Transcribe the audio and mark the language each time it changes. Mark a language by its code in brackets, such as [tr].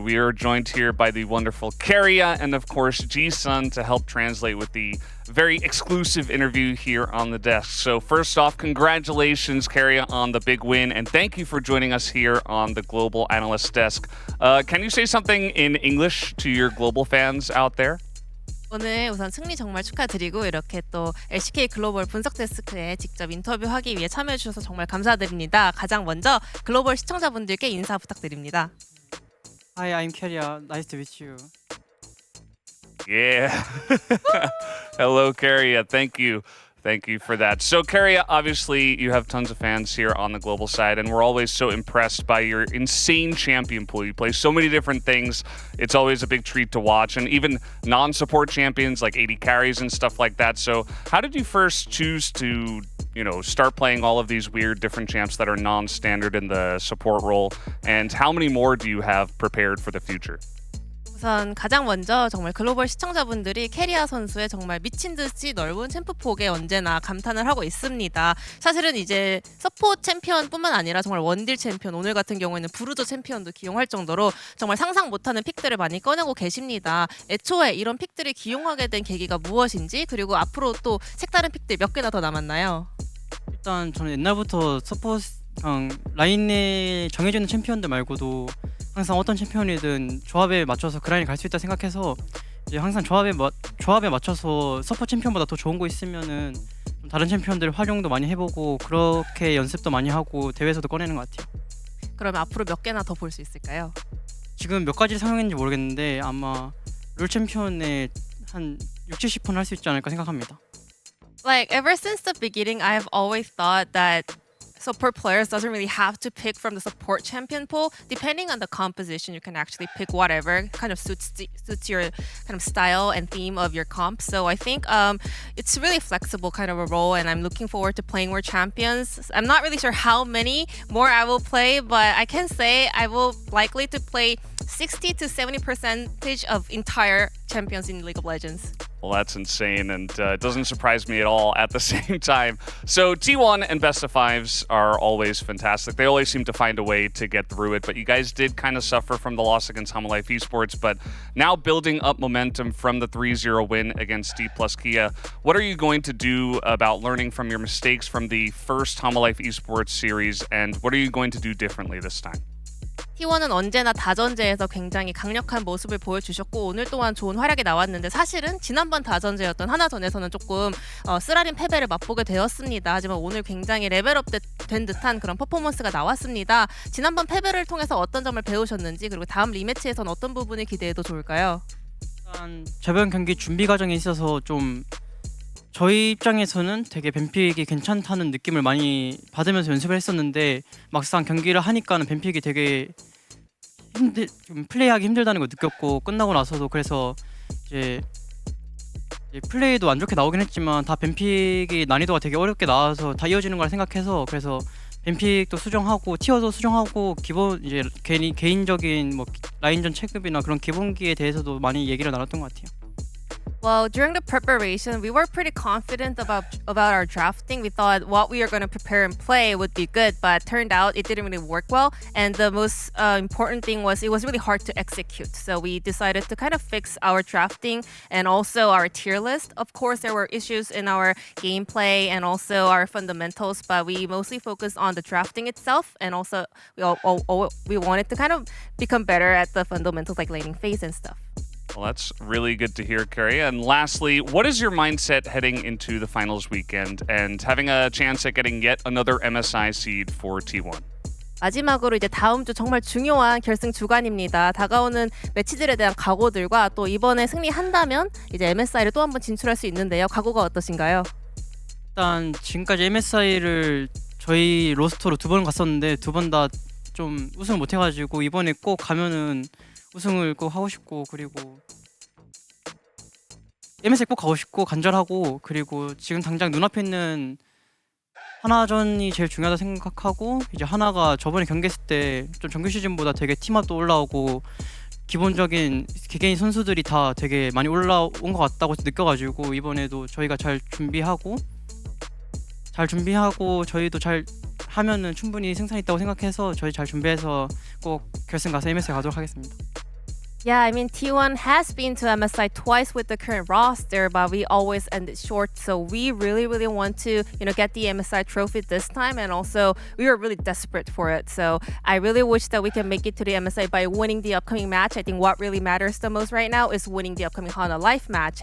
[en] We are joined here by the wonderful Keria and, of course, Ji-sun to help translate with the very exclusive interview here on the desk. So first off, congratulations, Keria, on the big win. And thank you for joining us here on the Global Analyst Desk. Can you say something in English to your global fans out there? [ko] 오늘 우선 승리 정말 축하드리고 이렇게 또 LCK 글로벌 분석 데스크에 직접 인터뷰하기 위해 참여해 주셔서 정말 감사드립니다. 가장 먼저 글로벌 시청자분들께 인사 부탁드립니다. [en] Hi, I'm Keria. Nice to meet you. Yeah. Hello, Keria. Thank you. Thank you for that. So, Keria, obviously, you have tons of fans here on the global side, and we're always so impressed by your insane champion pool. You play so many different things. It's always a big treat to watch, and even non-support champions like 80 carries and stuff like that. So, how did you first choose to, start playing all of these weird different champs that are non-standard in the support role, and how many more do you have prepared for the future? [ko] 우선 가장 먼저 정말 글로벌 시청자분들이 캐리아 선수의 정말 미친 듯이 넓은 챔프 폭에 언제나 감탄을 하고 있습니다. 사실은 이제 서포트 챔피언뿐만 아니라 정말 원딜 챔피언, 오늘 같은 경우에는 브루저 챔피언도 기용할 정도로 정말 상상 못하는 픽들을 많이 꺼내고 계십니다. 애초에 이런 픽들을 기용하게 된 계기가 무엇인지, 그리고 앞으로 또 색다른 픽들 몇 개나 더 남았나요? 일단 저는 옛날부터 서포트 라인에 정해지는 챔피언들 말고도 항상 어떤 챔피언이든 조합에 맞춰서 그 라인에 갈 수 있다 생각해서 이제 항상 조합에 맞춰서 서포 챔피언보다 더 좋은 거 있으면은 좀 다른 챔피언들 활용도 많이 해보고 그렇게 연습도 많이 하고 대회에서도 꺼내는 것 같아요. 그러면 앞으로 몇 개나 더 볼 수 있을까요? 지금 몇 가지를 사용했는지 모르겠는데 아마 롤 챔피언에 한 60~70%는 할 수 있지 않을까 생각합니다. [en] Like ever since the beginning, I have always thought that support players doesn't really have to pick from the support champion pool. Depending on the composition, you can actually pick whatever kind of suits your kind of style and theme of your comp. So I think it's really flexible kind of a role, and I'm looking forward to playing more champions. I'm not really sure how many more I will play, but I can say I will likely to play 60 to 70% of entire champions in League of Legends. Well, that's insane, and it doesn't surprise me at all at the same time. So T1 and Best of Fives are always fantastic. They always seem to find a way to get through it, but you guys did kind of suffer from the loss against Homolife Esports, but now building up momentum from the 3-0 win against D plus Kia. What are you going to do about learning from your mistakes from the first Homolife Esports series, and what are you going to do differently this time? [ko] T1은 언제나 다전제에서 굉장히 강력한 모습을 보여주셨고 오늘 또한 좋은 활약이 나왔는데 사실은 지난번 다전제였던 하나전에서는 조금 쓰라린 패배를 맛보게 되었습니다. 하지만 오늘 굉장히 레벨업 된 듯한 그런 퍼포먼스가 나왔습니다. 지난번 패배를 통해서 어떤 점을 배우셨는지 그리고 다음 리매치에서는 어떤 부분을 기대해도 좋을까요? 일단 저번 경기 준비 과정에 있어서 좀 저희 입장에서는 되게 뱀픽이 괜찮다는 느낌을 많이 받으면서 연습을 했었는데 막상 경기를 하니까는 뱀픽이 되게 좀 플레이하기 힘들다는 걸 느꼈고 끝나고 나서도 그래서 이제 플레이도 안 좋게 나오긴 했지만 다 뱀픽이 난이도가 되게 어렵게 나와서 다 이어지는 걸 생각해서 그래서 뱀픽도 수정하고 티어도 수정하고 기본 이제 개인적인 뭐 라인전 체급이나 그런 기본기에 대해서도 많이 얘기를 나눴던 것 같아요. [en] Well, during the preparation, we were pretty confident about our drafting. We thought what we are going to prepare and play would be good, but turned out it didn't really work well. And the most important thing was it was really hard to execute. So we decided to kind of fix our drafting and also our tier list. Of course, there were issues in our gameplay and also our fundamentals, but we mostly focused on the drafting itself. And also, we wanted to kind of become better at the fundamentals like laning phase and stuff. Well, that's really good to hear, Carrie. And lastly, what is your mindset heading into the finals weekend and having a chance at getting yet another MSI seed for T1? [ko] 마지막으로 이제 다음 주 정말 중요한 결승 주간입니다. 다가오는 매치들에 대한 각오들과 또 이번에 승리한다면 이제 MSI를 또 한 번 진출할 수 있는데요. 각오가 어떠신가요? 일단 지금까지 MSI를 저희 로스터로 2번 갔었는데 2번 다 좀 우승을 못 해가지고 이번에 꼭 가면은 우승을 꼭 하고 싶고 그리고 MSI 꼭 가고 싶고 간절하고 그리고 지금 당장 눈앞에 있는 하나전이 제일 중요하다 생각하고 이제 하나가 저번에 경기했을 때 좀 정규 시즌보다 되게 팀업도 올라오고 기본적인 개개인 선수들이 다 되게 많이 올라온 것 같다고 느껴가지고 이번에도 저희가 잘 준비하고 저희도 잘 하면은 충분히 승산 있다고 생각해서 저희 잘 준비해서 꼭 결승 가서 MSI 가도록 하겠습니다. [en] Yeah, I mean, T1 has been to MSI twice with the current roster, but we always end it short. So we really, really want to, get the MSI trophy this time. And also, we were really desperate for it. So I really wish that we can make it to the MSI by winning the upcoming match. I think what really matters the most right now is winning the upcoming Hana Life match.